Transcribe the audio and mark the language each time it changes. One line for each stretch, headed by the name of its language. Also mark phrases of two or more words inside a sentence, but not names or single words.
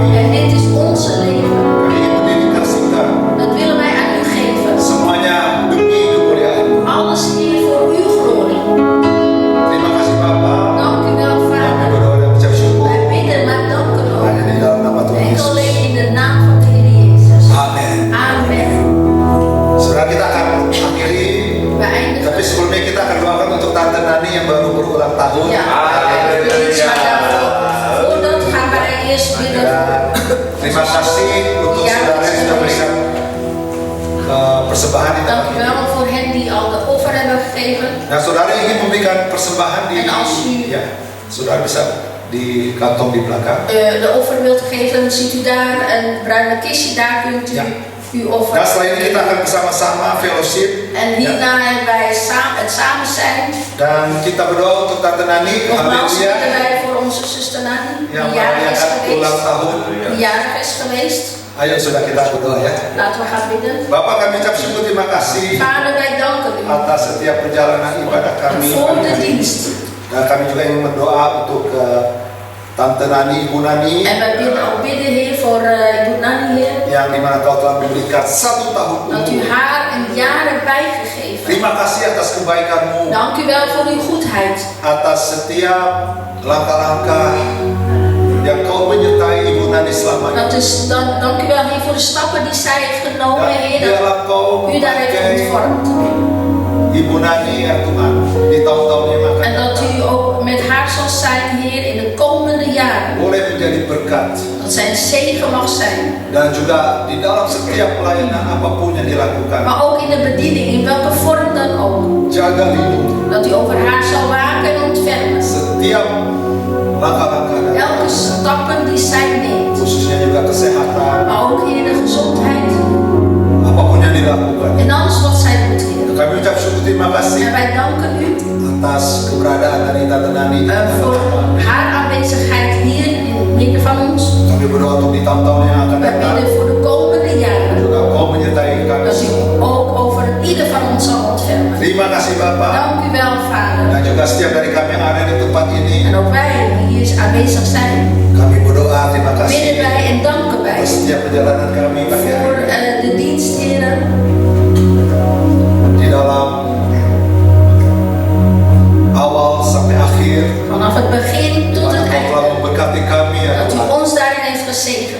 Dutch: En dit is onze leven.
Indonesian: Kami ingin mendedikasikan
Dutch: Dat willen wij aan u geven.
Indonesian: semuanya demi kemuliaan.
Dutch: Alles, Heer, voor uw glorie.
Indonesian: Terima kasih Bapak.
Dutch: Dank u wel,
Indonesian: Kami
Dutch: Vader.
Indonesian: berdoa dan mengucap syukur
Dutch: Wij bidden, maar danken
Indonesian: hanya
Dutch: ook.
Indonesian: di dalam nama Tuhan
Dutch: Enkel
Indonesian: Yesus.
Dutch: alleen in de naam van de Heer Jezus.
Indonesian: Amin.
Dutch: Amen.
Indonesian: Saudara, kita akan akhiri.
Dutch: We
Indonesian: Tapi
Dutch: eindigen.
Indonesian: sebelumnya kita akan doakan untuk Tante Nani yang baru berulang tahun.
Dutch: Ja, we doen iets maar daarvoor. Voordat gaan wij eerst bidden.
Indonesian: Dan terima kasih untuk saudara yang sudah berikan persembahan di
Dutch: Dank
Indonesian: tempat
Dutch: u
Indonesian: ini.
Dutch: wel voor hen die al de offer hebben gegeven.
Indonesian: Nah, saudara ingin memberikan persembahan di
Dutch: En als u
Indonesian: ya, saudara bisa di kantong di belakang.
Dutch: de offer wilt geven, ziet u daar een bruine kistje, daar kunt u Ja. uw offer.
Indonesian: Nah, setelah ini kita akan bersama-sama fellowship
Dutch: En hierna hebben wij het samen zijn.
Indonesian: dan kita berdoa untuk Tante Nani.
Dutch: Nogmaals bidden
Indonesian: Haleluya.
Dutch: wij voor onze zuster Nani,
Indonesian: Yang
Dutch: die jarig is
Indonesian: merayakan ulang
Dutch: geweest.
Indonesian: tahun.
Dutch: Die jarig is geweest.
Indonesian: Ayo sudah kita berdoa ya.
Dutch: Laten we gaan bidden.
Indonesian: Bapak, kami ucap syukur, terima kasih
Dutch: Vader, wij danken u
Indonesian: atas setiap perjalanan ibadah kami.
Dutch: voor de dienst.
Indonesian: Dan kami juga ingin berdoa untuk Tante Nani, Ibu Nani,
Dutch: En wij bidden ook bidden, Heer, voor Ibu Nani, Heer.
Indonesian: yang dimana Kau telah memberikan 1 tahun
Dutch: Dat u
Indonesian: umur.
Dutch: haar een jaar hebt bijgegeven.
Indonesian: Terima kasih atas kebaikan-Mu,
Dutch: Dank u wel voor uw goedheid.
Indonesian: atas setiap langkah-langkah yang Kau menyertai Ibu Nani selama ini.
Dutch: Dank u wel, Heer, voor de stappen die zij heeft genomen,
Indonesian: Dan
Dutch: Heer. Dat
Indonesian: biarlah Kau
Dutch: u daar heeft
Indonesian: memakai
Dutch: ontvormd.
Indonesian: Ibu Nani ya Tuhan di tahun-tahun yang akan
Dutch: En dat
Indonesian: datang.
Dutch: u ook met haar zal zijn, Heer, in de komende jaren.
Indonesian: Boleh menjadi berkat
Dutch: Dat zij een zegen mag zijn.
Indonesian: dan juga di dalam setiap pelayanan apapun yang dilakukan.
Dutch: Maar ook in de bediening, in welke vorm dan ook.
Indonesian: Jaga lindungi
Dutch: Dat u over haar zal waken en ontfermen.
Indonesian: setiap langkah-langkah dan
Dutch: Elke stappen die zij neemt.
Indonesian: khususnya juga kesehatan,
Dutch: Maar ook, Heer, de gezondheid.
Indonesian: apapun yang dilakukan.
Dutch: En alles wat zij doet, Heer.
Indonesian: Kami ucap syukur, terima
Dutch: En
Indonesian: kasih
Dutch: wij danken u
Indonesian: atas keberadaan dari Tante Nani.
Dutch: voor haar aanwezigheid hier in het midden van ons.
Indonesian: Kami berdoa untuk di tahun-tahun yang akan
Dutch: Wij
Indonesian: datang.
Dutch: bidden voor de komende jaren.
Indonesian: Juga Kau menyertai kami
Dutch: Dat u
Indonesian: semua.
Dutch: ook over ieder van ons zal ontfermen.
Indonesian: Terima kasih Bapak.
Dutch: Dank u wel, Vader.
Indonesian: Dan juga setiap dari kami yang ada di tempat ini.
Dutch: En ook wij die hier aanwezig zijn,
Indonesian: Kami berdoa, terima
Dutch: bidden
Indonesian: kasih
Dutch: wij en danken wij
Indonesian: atas setiap perjalanan kami pagi
Dutch: voor
Indonesian: hari ini.
Dutch: de dienst, Heer.
Indonesian: Di dalam awal sampai akhir.
Dutch: Vanaf het begin tot het
Indonesian: Kau telah
Dutch: einde.
Indonesian: memberkati kami ya
Dutch: Dat u
Indonesian: Tuhan.
Dutch: ons daarin heeft gezegend.